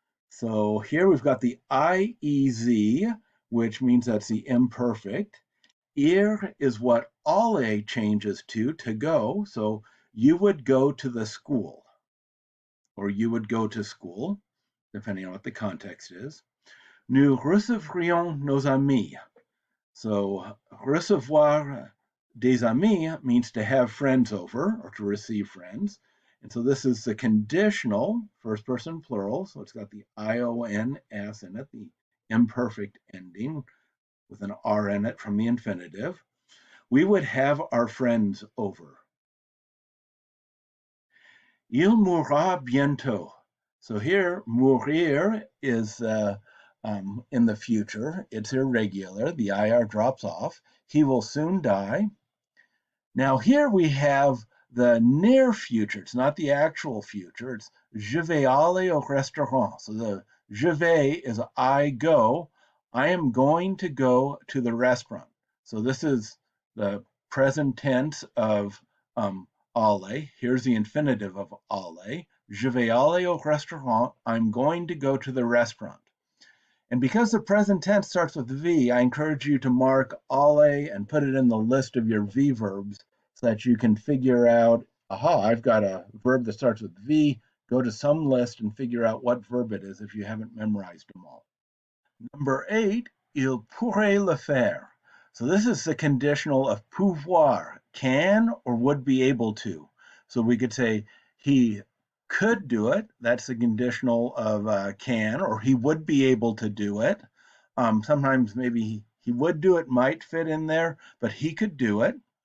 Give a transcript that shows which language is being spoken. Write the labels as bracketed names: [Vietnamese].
[English] So here we've got the IEZ, which means that's the imperfect. Ir is what alle changes to go. So you would go to the school, or you would go to school, depending on what the context is. [French] Nous recevrions nos amis. [English] So [French] recevoir des amis [English] means to have friends over or to receive friends. And so this is the conditional first person plural. So it's got the IONS in it, the imperfect ending with an R in it from the infinitive. We would have our friends over. [French] Il mourra bientôt. [English] So here, mourir is in the future. It's irregular. The IR drops off. He will soon die. Now here we have the near future. It's not the actual future. It's [French] je vais aller au restaurant. [English] So the je vais is I go. I am going to go to the restaurant. So this is the present tense of aller. Here's the infinitive of aller. [French] Je vais aller au restaurant. [English] I'm going to go to the restaurant. And because the present tense starts with V, I encourage you to mark alle and put it in the list of your V verbs so that you can figure out, aha, I've got a verb that starts with V. Go to some list and figure out what verb it is if you haven't memorized them all. Number 8, [French] il pourrait le faire. [English] So this is the conditional of pouvoir, can or would be able to. So we could say he could do it. That's the conditional of can, or he would be able to do it. Sometimes maybe he would do it, might fit in there, but he could do it.